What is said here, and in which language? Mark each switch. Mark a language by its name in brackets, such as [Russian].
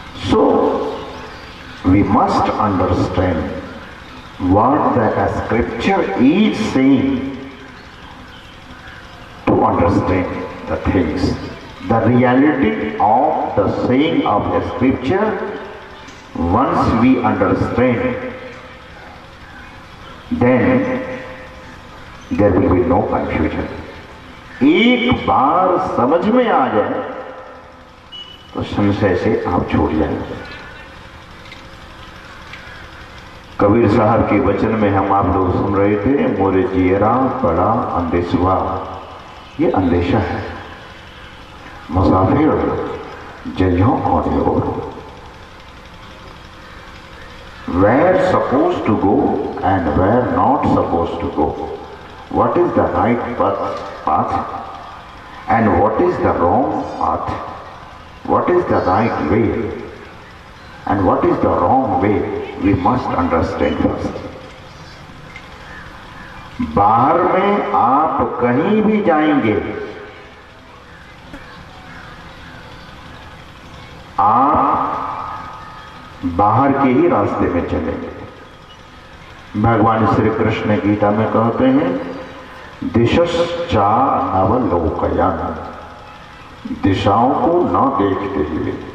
[English] So, we must understand what the scripture is saying to understand the things. The reality of the saying of the scripture, once we understand, then there will be no confusion. [Hindi] एक बार समझ में आ जाए तो संशय से आप छूट जाएंगे। कबीर साहब के वचन में हम आप लोग सुन रहे थे, मोरे जियरा बड़ा अंदेशवा। ये अंदेशा है, मुसाफिर जइहों कौन ओर। [English] Where supposed to go and where not supposed to go. What is the right path and what is the wrong path. What is the right way and what is the wrong way, we must understand first. [Hindi] बाहर में आप कहीं भी जाएंगे, आप बाहर के ही रास्ते में चलेंगे। भगवान श्री कृष्ण गीता में कहते हैं, [Sanskrit] दिशश्चा नवलोकयन्, [Hindi] दिशाओं को न देखते हुए।